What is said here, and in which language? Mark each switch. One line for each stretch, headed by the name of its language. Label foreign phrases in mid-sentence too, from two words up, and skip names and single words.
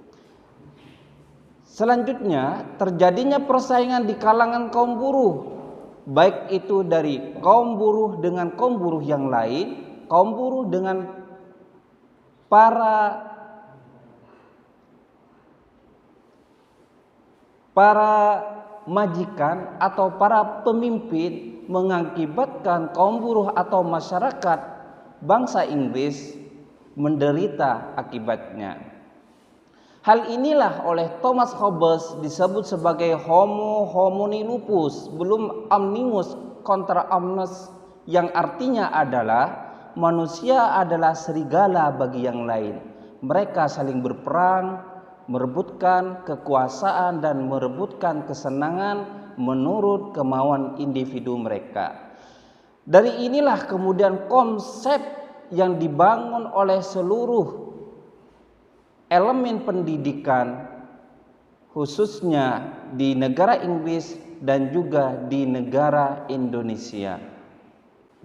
Indonesian: Selanjutnya, terjadinya persaingan di kalangan kaum buruh, baik itu dari kaum buruh dengan kaum buruh yang lain, kaum buruh dengan para majikan atau para pemimpin, mengakibatkan kaum buruh atau masyarakat bangsa Inggris menderita akibatnya. Hal inilah oleh Thomas Hobbes disebut sebagai
Latin: homo homini lupus, belum omnibus contra omnes,
Indonesian: yang artinya adalah manusia adalah serigala bagi yang lain. Mereka saling berperang, merebutkan kekuasaan dan merebutkan kesenangan menurut kemauan individu mereka. Dari inilah kemudian konsep yang dibangun oleh seluruh elemen pendidikan khususnya di negara Inggris dan juga di negara Indonesia.